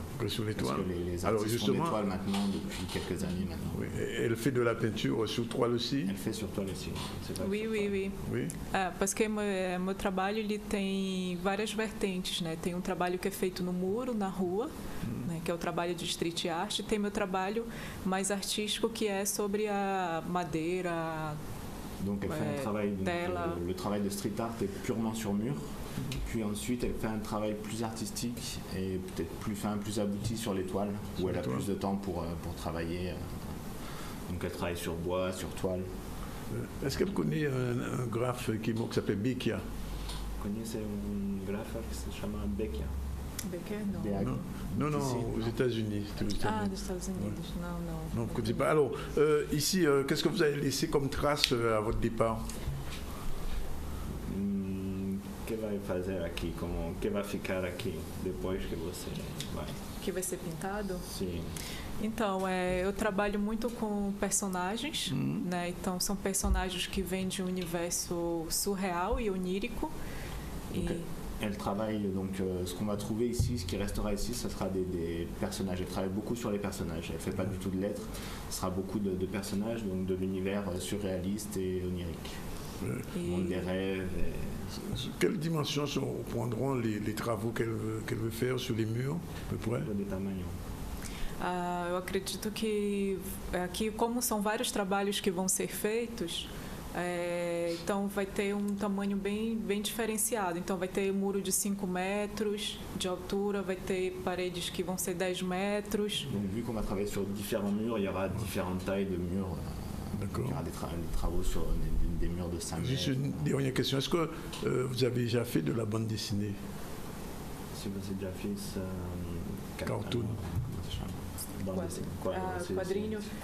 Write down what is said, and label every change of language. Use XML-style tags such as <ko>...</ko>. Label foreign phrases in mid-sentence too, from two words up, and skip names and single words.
<fr>Que sur les toiles. Parce que les Alors, artistes font des toiles maintenant depuis quelques années maintenant. Oui. Elle fait de la peinture sur toile aussi? Elle fait sur toile aussi. Oui. Parce que</fr> <pt>meu trabalho ele tem várias vertentes, né? Tem um trabalho que é feito no muro, na rua, né? Que é o trabalho de</pt> <en>street art.</en> <pt>E tem meu trabalho mais artístico que é sobre a madeira.</pt> <fr>Donc elle fait un travail, le travail de</fr> <en>street art</en> <fr>est purement sur mur. Puis ensuite, elle fait un travail plus artistique et peut-être plus abouti sur les toiles, où elle a plus de temps pour travailler. Donc elle travaille sur bois, sur toile. Est-ce qu'elle connaît un graphe qui s'appelle Becchia? Vous connaissez un graphe qui s'appelle Becchia? Becchia, non. Non, aux États-Unis.</fr> <pt>Dos Estados Unidos,</pt> <fr>non. Non, vous ne connaissez pas. Alors, ici, qu'est-ce que vous avez laissé comme trace à votre départ?</fr> <pt>O que vai fazer aqui? O que vai ficar aqui depois que você vai? Que vai ser pintado? Sim. Então, eu trabalho muito com personagens, né? Então, são personagens que vêm de um universo surreal e onírico.</pt> <fr>Okay. Elle travaille, donc ce qu'on va trouver ici, ce qui restera ici, ce sera des personnages. Elle travaille beaucoup sur les personnages. Elle ne fait pas du tout de lettres. Ce sera beaucoup de personnages, donc de l'univers surréaliste et onirique. Le monde des rêves. Quelle dimension prendront les travaux qu'elle veut faire sur les murs, à peu près?</fr> <pt>Eu acredito que aqui, como são vários trabalhos que vão ser feitos, então vai ter tamanho bem diferenciado. Então vai ter muro de 5 metros de altura, vai ter paredes que vont ser 10 metros.</pt> <fr>Donc vu qu'on va travailler sur différents murs, il y aura différentes tailles de murs. D'accord. Il y aura des travaux sur des murs de 5 mètres. Juste une dernière question. Est-ce que vous avez déjà fait de la bande dessinée? Si vous avez déjà fait ça... Cartoon. Quadrinho?</fr>